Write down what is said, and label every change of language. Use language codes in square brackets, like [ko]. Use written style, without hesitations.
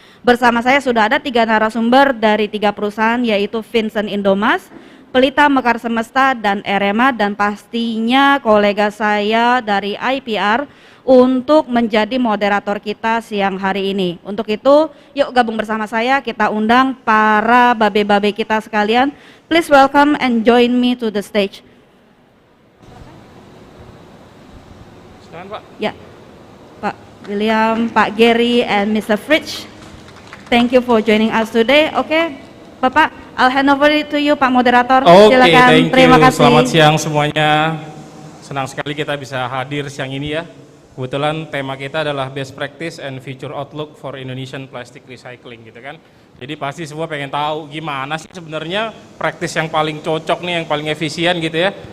[id] Bersama saya sudah ada 3 narasumber dari 3 perusahaan, yaitu Vincent Indomas, Pelita Mekar Semesta, dan Erema, dan pastinya kolega saya dari IPR untuk menjadi moderator kita siang hari ini. Untuk itu, yuk gabung bersama saya, kita undang para babe-babe kita sekalian. [en] Please welcome and join me to the stage. [id] Silakan, Pak. Ya, Pak William, Pak Gary, and Mr. Fritsch. [en] Thank you for joining us today. [id] Oke, Bapak, [en] I'll hand over it to you, Pak Moderator. [id] Silakan. [en] Thank you. [id] Terima kasih. Selamat siang semuanya. Senang sekali kita bisa hadir siang ini ya. Kebetulan tema kita adalah Best Practice and Future Outlook for Indonesian Plastic Recycling gitu kan. Jadi pasti semua pengen tahu gimana sih sebenarnya praktis yang paling cocok nih, yang paling efisien gitu ya.